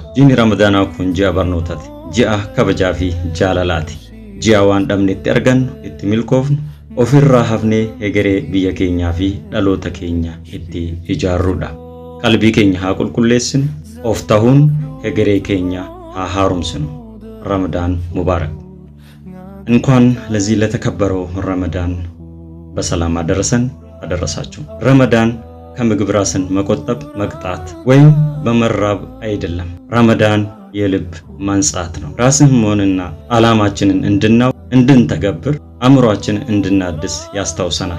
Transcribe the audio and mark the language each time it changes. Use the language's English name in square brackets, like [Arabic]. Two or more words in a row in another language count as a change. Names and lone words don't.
[Oromo] Ji'i Ramadaanaa kun ji'a barnootaati. Ji'a kabajaa fi jaalalaati. Ji'a waan dhabne itti argannu, itti milkoofnu, ofirraa hafnee egeree biyya keenyaa fi dhaloota keenya itti ijaarrudha. Qalbii keenya haa qulqulleessinu, of tahuun egeree keenya haa haaromsinu. Ramadaan Mubaarak. [Amharic] እንኳን ለዚህ ለተከበረው ረመዳን በሰላም አደረሳችሁ። ረመዳን ከምግብ ራስን መቆጠብ መቅጣት ወይም በመራብ አይደለም። ረመዳን የልብ ማንጻት ነው። ራስን መሆንና ዓላማችንን እንድናው እንድንተገብር አእምሮአችንን እንድናድስ ያስታውሰናል።